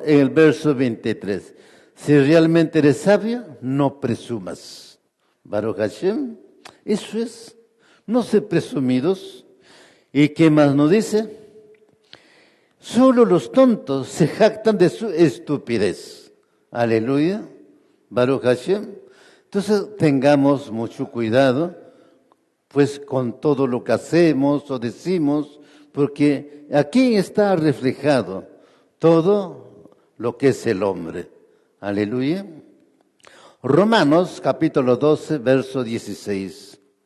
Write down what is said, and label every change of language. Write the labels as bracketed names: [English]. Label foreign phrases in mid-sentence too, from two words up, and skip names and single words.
[Spanish] En el verso 23. Si realmente eres sabio, no presumas. [Hebrew] ברוך השם, [Spanish] eso es. No ser presumidos. ¿Y qué más nos dice? Solo los tontos se jactan de su estupidez. [Hebrew] Aleluya. ברוך השם. [Spanish] Entonces tengamos mucho cuidado, pues con todo lo que hacemos o decimos, porque aquí está reflejado todo lo que es el hombre. Aleluya. Romanos capítulo 12, verso 16.